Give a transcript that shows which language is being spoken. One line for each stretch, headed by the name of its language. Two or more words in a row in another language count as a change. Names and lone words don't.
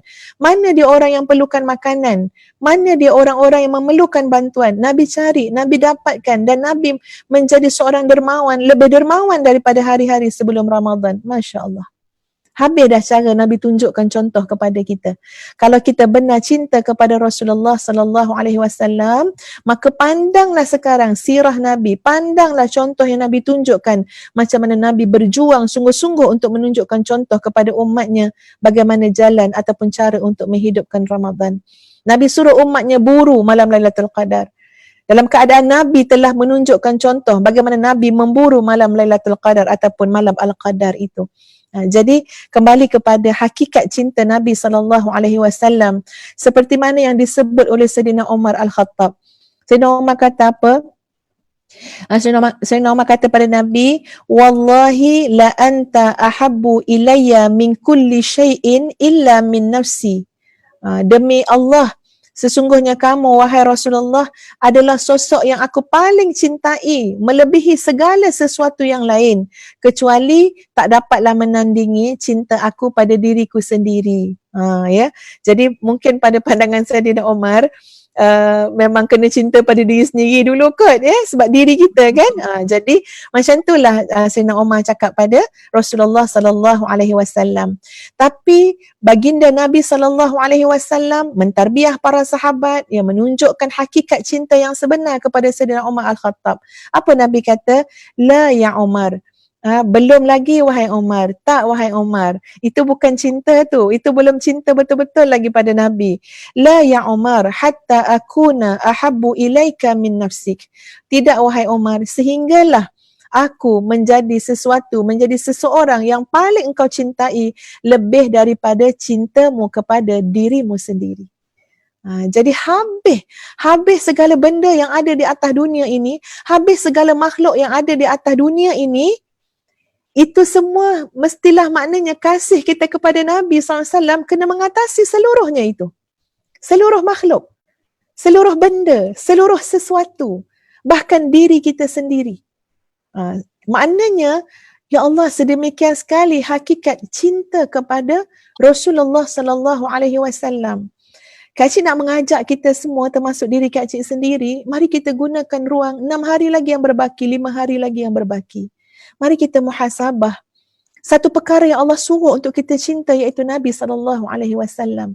Malay: Mana dia orang yang perlukan makanan, mana dia orang-orang yang memerlukan bantuan. Nabi cari, Nabi dapatkan, dan Nabi menjadi seorang dermawan, lebih dermawan daripada hari-hari sebelum Ramadan.
Arabic: ما شاء الله.
Malay: Habis dah cara Nabi tunjukkan contoh kepada kita. Kalau kita benar cinta kepada Rasulullah
Arabic: صلى الله عليه وسلم,
Malay: maka pandanglah sekarang sirah Nabi, pandanglah contoh yang Nabi tunjukkan, macam mana Nabi berjuang sungguh-sungguh untuk menunjukkan contoh kepada umatnya bagaimana jalan ataupun cara untuk menghidupkan Ramadan. Nabi suruh umatnya buru malam Lailatul Qadar. Dalam keadaan Nabi telah menunjukkan contoh bagaimana Nabi memburu malam Lailatul Qadar ataupun malam Al-Qadar itu. Jadi kembali kepada hakikat cinta Nabi SAW, seperti mana yang disebut oleh Sayyidina Umar Al-Khattab. Sayyidina Umar kata apa? Sayyidina Umar kata pada Nabi,
Arabic: والله لأنت أحب إلي من كل شيء إلا من نفسي.
Malay: Demi Allah, Sesungguhnya kamu, wahai Rasulullah, adalah sosok yang aku paling cintai, melebihi segala sesuatu yang lain, kecuali tak dapatlah menandingi cinta aku pada diriku sendiri. Ya. Jadi mungkin pada pandangan Saidina Umar, memang kena cinta pada diri sendiri dulu kot, ya, sebab diri kita kan. Jadi macam itulah Saidina Umar cakap pada Rasulullah
Arabic: صلى الله عليه وسلم.
Malay: Tapi baginda Nabi
Arabic: صلى الله عليه وسلم
Malay: mentarbiah para sahabat yang menunjukkan hakikat cinta yang sebenar kepada Saidina Umar Al-Khattab. Apa Nabi kata?
Arabic: لا يا عمر.
Malay: Belum lagi wahai Umar. Tak wahai Umar. Itu bukan cinta tu. Itu belum cinta betul-betul lagi pada Nabi.
Arabic: لا يا عمر حتى أكون أحب إليك من نفسك.
Malay: Tidak wahai Umar, sehinggalah aku menjadi sesuatu, menjadi seseorang yang paling engkau cintai lebih daripada cintamu kepada dirimu sendiri. Jadi habis segala benda yang ada di atas dunia ini, habis segala makhluk yang ada di atas dunia ini, itu semua mestilah maknanya kasih kita kepada Nabi SAW kena mengatasi seluruhnya itu. Seluruh makhluk, seluruh benda, seluruh sesuatu, bahkan diri kita sendiri. Maknanya, ya Allah, sedemikian sekali hakikat cinta kepada Rasulullah
Arabic: صلى الله عليه وسلم.
Malay: Kak Cik nak mengajak kita semua, termasuk diri Kak Cik sendiri, mari kita gunakan ruang 6 hari lagi yang berbaki, 5 hari lagi yang berbaki. Mari kita muhasabah. Satu perkara yang Allah suruh untuk kita cinta iaitu Nabi SAW.